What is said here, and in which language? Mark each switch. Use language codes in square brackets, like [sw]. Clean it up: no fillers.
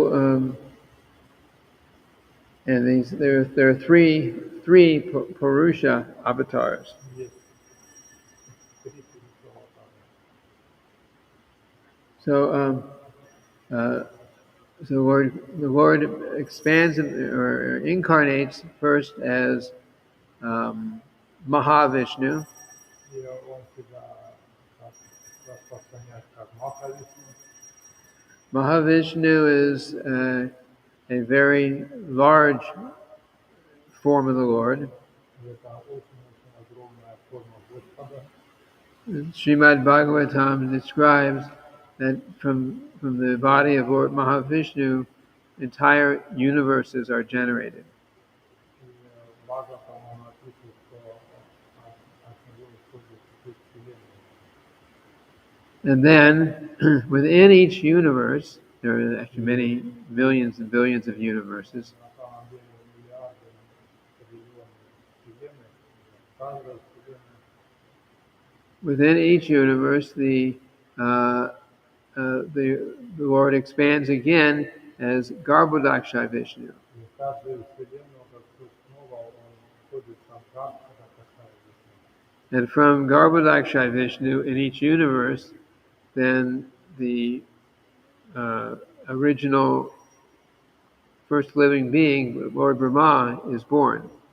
[en] And these there are three Purusha avatars. [ru] Есть три Пуруша Аватара. [en] So the Lord expands or incarnates first as Mahavishnu. [ru] И он себя распространяет как Махавишну. [en] Mahavishnu is a very large form of the Lord. [ru] Это очень-очень огромная форма Господа. [en] Srimad Bhagavatam describes that from the body of Lord Mahavishnu, entire universes are generated. [ru] И Бхагава, по-моему, написано, что от него исходит суть Вселенной. [en] And then within each universe, there are actually many millions and billions of universes. [ru] На самом деле миллиарды, триллионы Вселенной, каждая Вселенная. [en] Within each universe, the Lord expands again as Garbhodaksha Vishnu. [ru] И в каждую Вселенную Господь снова он входит как Гarbhodaksha Vishnu. [en] And from Garbhodaksha Vishnu in each universe, then the original first living being, Lord Brahma, is born.